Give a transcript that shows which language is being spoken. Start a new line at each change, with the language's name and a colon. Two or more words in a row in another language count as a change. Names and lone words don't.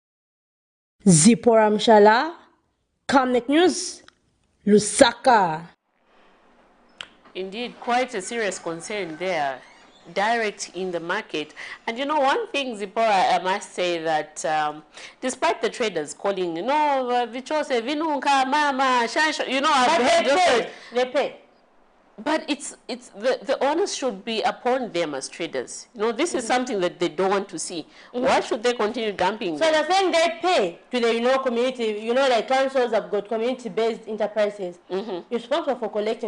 English: Zipora Mshala, Camnet News, Lusaka. Indeed, quite a serious concern there, direct in the market. And one thing, Zipporah, I must say that despite the traders calling, vichose, vinunka, mama, shansho, They pay. But the onus should be upon them as traders. This is something that they don't want to see. Why should they continue dumping? So they're saying they pay to the community. Like councils have got community-based enterprises responsible for collecting.